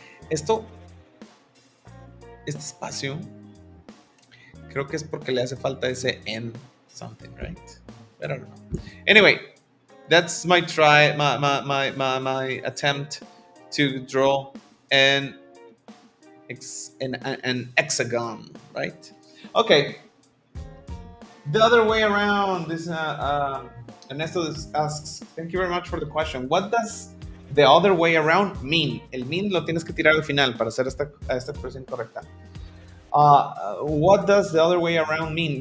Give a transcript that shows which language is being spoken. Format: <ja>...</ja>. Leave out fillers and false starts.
<es>Este espacio, creo que es porque le hace falta ese</es> <en>N something, right? I don't know. Anyway, that's my my attempt to draw an an hexagon, right? Okay, the other way around. This Ernesto asks, thank you very much for the question. What does the other way around mean?</en> <es>El mean lo tienes que tirar al final para hacer esta expresión correcta.</es> <en>What does the other way around mean?</en>